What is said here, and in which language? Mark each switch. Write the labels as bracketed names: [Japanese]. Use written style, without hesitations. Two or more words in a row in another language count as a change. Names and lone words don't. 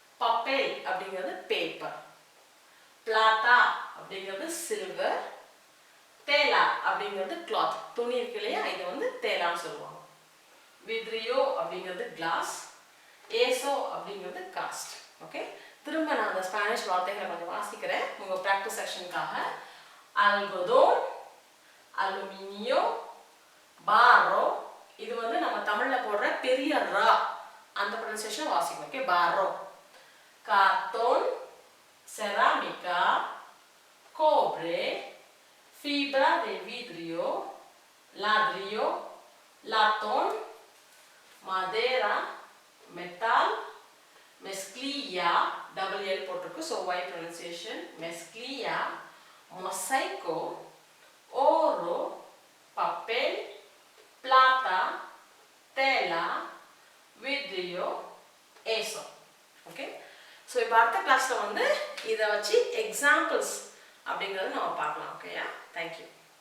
[Tamil] பப்பேல் அப்படிங்கிறது பேப்பர். plata அப்படிங்கிறது சில்வர், tela அப்படிங்கிறது cloth, துணி இருக்கு இல்லையா, இது வந்து தேலான்னு சொல்லுவாங்க. vidrio அப்படிங்கிறது glass, eso அப்படிங்கிறது cast. ஓகே, திரும்ப நான் அந்த ஸ்பானிஷ் வார்த்தைகளை கொஞ்சம் வாசிக்கிறேன் உங்க பிராக்டிஸ் செக்ஷனுக்காக. [Spanish] algodón, aluminio, barro, [Tamil] இது வந்து நம்ம தமிழ்ல போடுற பெரிய ரா அந்த ப்ரொனன்சியேஷன் வாசிக்கணும். ஓகே, [Spanish] barro, cartón, cerámica, cobre, fibra de vidrio, ladrillo, latón, madera, metal, mezclilla, [English] double L [Spanish] போட்டிருக்கு, [English] so Y pronunciation, [Spanish] mezclilla, mosaico, oro, papel, plata, tela, vidrio, eso. [Tamil] ஓகே, ஸோ இப்போ அடுத்த கிளாஸில் வந்து இதை வச்சு எக்ஸாம்பிள்ஸ் அப்படிங்கிறது நம்ம பார்க்கலாம். ஓகேயா, தேங்க்யூ.